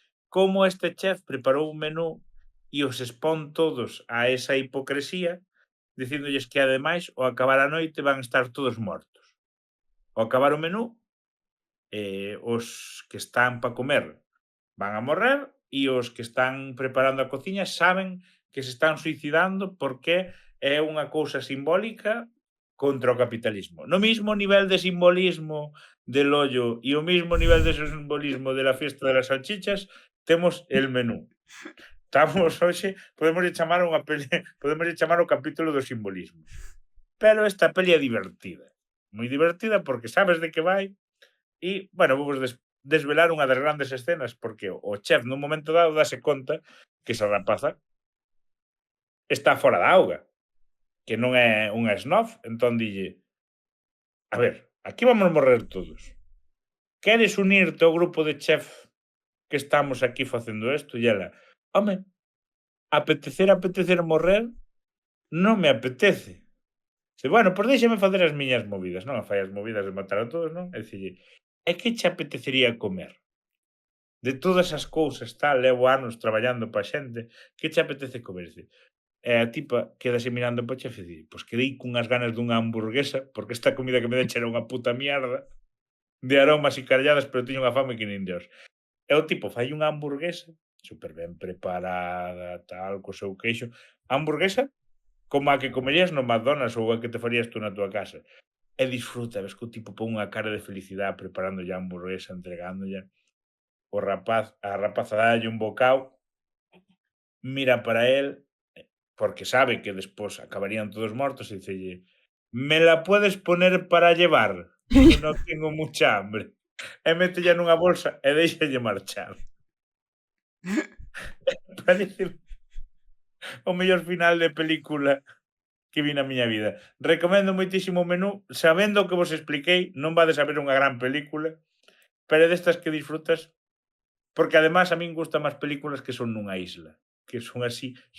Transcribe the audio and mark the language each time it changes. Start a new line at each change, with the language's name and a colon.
Galician: Como este chef preparou un menú e os expón todos a esa hipocresía, dicíndolles que ademais ao acabar a noite van estar todos mortos. Ao acabar o menú, os que están para comer van a morrer e os que están preparando a cociña saben que se están suicidando porque é unha cousa simbólica contra o capitalismo.
Spanish: No mismo nivel de simbolismo del hoyo e o mismo nivel de simbolismo de la fiesta de las salchichas,
Galician: temos
Spanish: el menú.
Galician: Estamos hoxe, podemos chamar unha peli, podemos chamar o capítulo do simbolismo. Pero esta peli é divertida. Moi divertida porque sabes de que vai e, bueno, vamos desvelar unha das grandes escenas porque o chef nun momento dado dase conta que esa rapaza está fora da auga, que non é unha snob, entón dille: a ver, aquí vamos morrer todos. Queres unirte ao grupo de chef que estamos aquí facendo isto? E ela: home, apetecer morrer non me apetece. E, bueno, pois déxame facer as miñas movidas, non a fai as movidas de matar a todos, non? É dicir, é que che apetecería comer? De todas as cousas, tal, levo anos traballando pa xente, que che apetece comer? E a tipa quedase mirando pa chef e di: pois quedei cunhas ganas dunha hamburguesa, porque esta comida que me deixa era unha puta mierda de aromas e carelladas, pero tiño unha fame que nin Dios. E o tipo fai unha hamburguesa super ben preparada, tal, co seu queixo. A hamburguesa como a que comerías no McDonald's ou a que te farías tú na tua casa. E disfruta, ves que o tipo pon unha cara de felicidade preparando a hamburguesa, entregándolla. A rapaza dalle un bocao, mira para él, porque sabe que despois acabarían todos mortos e dicelle:
Spanish: me la puedes poner para llevar, que non tengo mucha hambre.
Galician: E métella nunha bolsa e deixalle marchar. Parece o mellor final de película que vi na miña vida. Recomendo moitísimo o menú, sabendo o que vos expliquei, non vades a ver unha gran película, pero destas que disfrutas, porque además a min gustan máis películas que son nunha isla, que son así.